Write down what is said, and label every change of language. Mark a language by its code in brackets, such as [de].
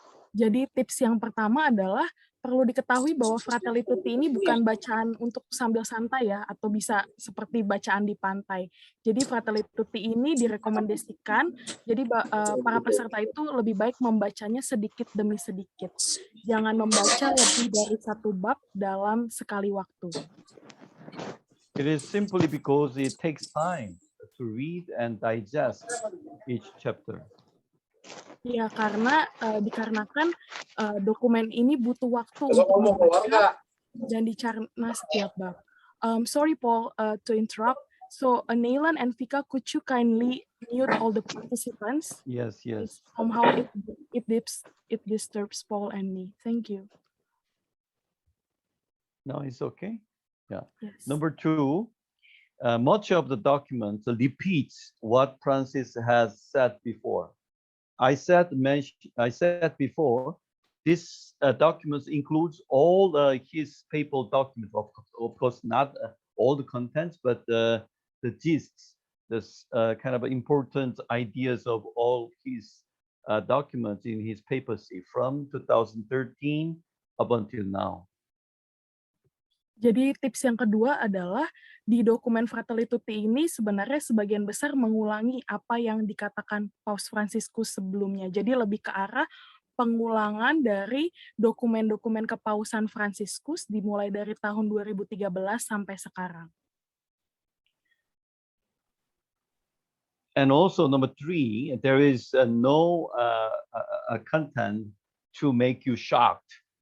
[id] Jadi tips yang pertama adalah perlu diketahui bahwa Fratelli Tutti ini bukan bacaan untuk sambil santai ya, atau bisa seperti bacaan di pantai. Jadi Fratelli Tutti ini direkomendasikan, jadi para peserta itu lebih baik membacanya sedikit demi sedikit. Jangan membaca lebih dari 1 bab dalam sekali waktu. [en] It is simply because it takes time to read and digest each chapter. [id] Ya, dikarenakan dokumen ini butuh waktu untuk membaca dan dicerna setiap bab. [en] Sorry Paul to interrupt. So Naylan and Vika, could you kindly mute all the participants? Yes. Somehow it disturbs Paul and me. Thank you. No, it's okay. Yeah. Yes. Number 2, much of the document repeats what Francis has said before. I said before, this document includes all his papal documents. Of course, not all the contents, but the gists, this kind of important ideas of all his documents in his papacy from 2013 up until now. [id] Jadi tips yang kedua adalah di dokumen Fratelli Tutti ini sebenarnya sebagian besar mengulangi apa yang dikatakan Paus Fransiskus sebelumnya. Jadi lebih ke arah pengulangan dari dokumen-dokumen kepausan Fransiskus dimulai dari tahun 2013 sampai sekarang. [en] And also number 3, there is no content to make you shocked.